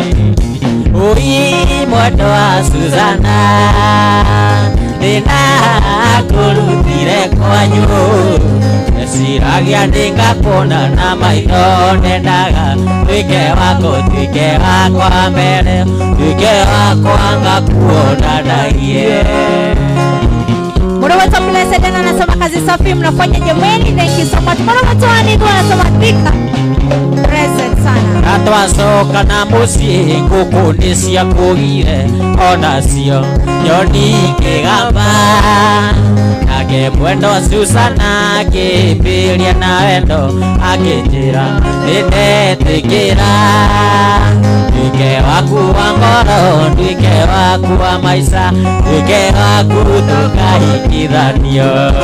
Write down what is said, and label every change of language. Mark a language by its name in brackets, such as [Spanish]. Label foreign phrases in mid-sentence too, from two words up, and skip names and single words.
[Kikuyu] mwendo wa Susana ndĩnakũrutire kwanyu ndeciragia nĩngakũona na maitho ndendaga tuĩke wakwa mbere tuĩke wakwa ngakuonanagie. Mũndũ wetu [Swahili] Blessed anasema kazi safi mnafanya jamani, [English] thank you so much. [Kikuyu] Mũndũ wetu [Swahili] Anidu anasema Thika present sana. [Kikuyu] Na twacoka na mũciĩ ngũkũ nĩ ciakũgire onacio nyoni ngĩgamba nake mwendo wa Susana akĩmbĩria na wendo akĩnjĩra nĩndetĩkĩra nduĩke waku wa ngoro nduĩke waku wa maica nduĩke waku tũkahikithanio